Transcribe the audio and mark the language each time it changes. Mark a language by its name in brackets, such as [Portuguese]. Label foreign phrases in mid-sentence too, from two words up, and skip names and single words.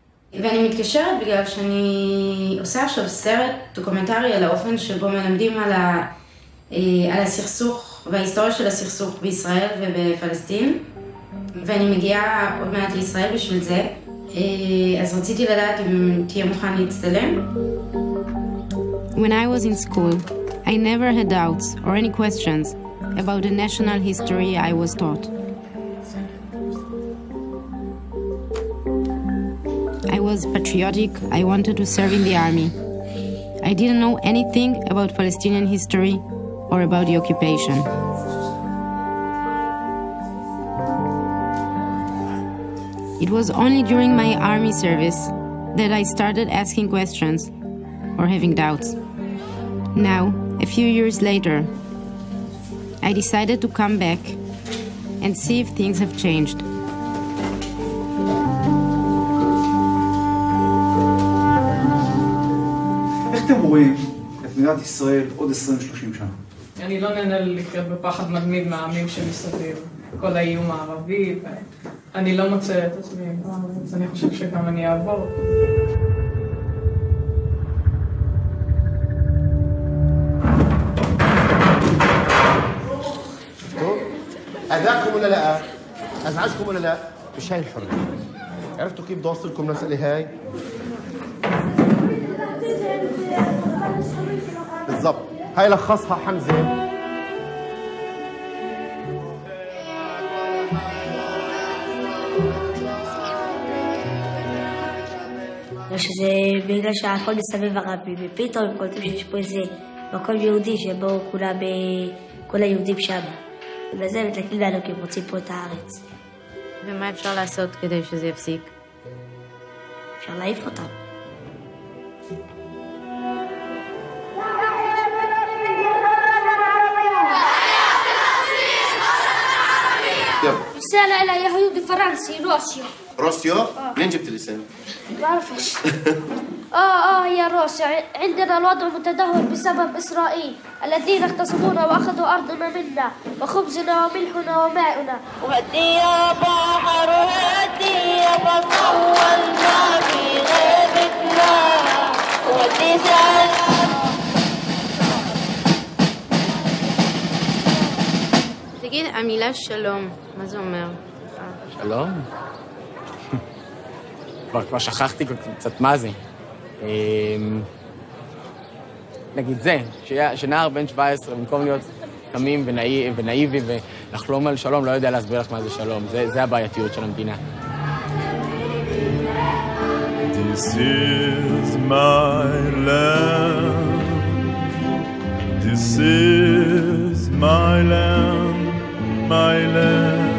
[Hebrew] ואני מתקשרת בגלל שאני עושה עכשיו סרט דוקומנטרי על האופן שבו מלמדים על הסכסוך וההיסטוריה של הסכסוך בישראל ובפלסטין, ואני מגיעה עוד מעט לישראל בשביל זה, אז רציתי לדעת אם תהיה מוכן להצטלם. [English] When I was in school, I never had doubts or any questions about the national history I was taught. I was patriotic, I wanted to serve in the army. I didn't know anything about Palestinian history or about the occupation. It was only during my army service that I started asking questions or having doubts. Now, a few years later, I decided to come back and see if things have changed. [Hebrew] איך אתם רואים את מדינת ישראל עוד 20-30 שנה? אני לא נהנה לחיות בפחד מתמיד מהעמים שמסביב, כל האיום הערבי, אני לא מוצא את עצמי, אז אני חושב שגם אני אעבור. [Arabic] أذاكم ولا لا؟ أزعجكم ولا لا؟ مش هاي الحرية. عرفتوا كيف بدي أوصلكم المسألة هاي؟ بالضبط. هاي لخصها حمزة. [Hebrew] שזה בגלל שהכל מסביב ערבי, ופתאום הם קולטים שיש פה איזה מקום יהודי שבו כל היהודים שם. ובזה מתלכלים לנו כי הם רוצים פה את הארץ. ומה אפשר לעשות כדי שזה יפסיק? אפשר להעיף אותם. [Arabic] رسالة إلى يهودي فرنسي روسيا. روسيا؟ منين جبت الاسم؟ ما بعرفش. هي روسيا. عندنا الوضع متدهور بسبب إسرائيل الذين اغتصبونا وأخذوا أرضنا منا وخبزنا وملحنا وماؤنا. ودي يا بحر ودي يا بطول ما في غيبتنا ودي سلام. [Hebrew] תגיד, המילה שלום, מה זה אומר? שלום? כבר שכחתי קצת מה זה. נגיד זה, שנער בן 17, במקום להיות תמים ונאיבי ולחלום על שלום, לא יודע להסביר לך מה זה שלום. זה הבעייתיות של המדינה. [English] This is my land. This is my land. My land.